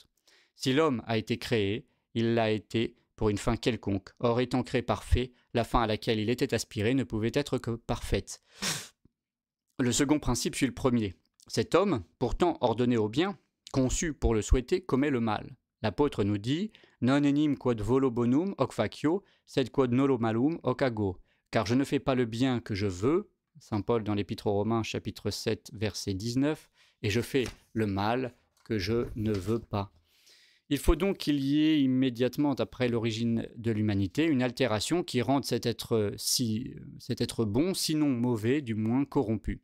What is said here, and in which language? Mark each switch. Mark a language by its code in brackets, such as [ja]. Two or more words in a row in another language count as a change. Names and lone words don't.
[fr] Si l'homme a été créé, il l'a été pour une fin quelconque. Or, étant créé parfait, la fin à laquelle il était aspiré ne pouvait être que parfaite. Le second principe suit le premier. Cet homme, pourtant ordonné au bien, conçu pour le souhaiter, commet le mal. L'apôtre nous dit « [la] Non enim quod volo bonum hoc facio, sed quod nolo malum hoc ago [fr] » car je ne fais pas le bien que je veux, saint Paul dans l'Épître aux Romains, chapitre 7, verset 19, et je fais le mal que je ne veux pas. Il faut donc qu'il y ait immédiatement, après l'origine de l'humanité, une altération qui rende cet être bon, sinon mauvais, du moins corrompu.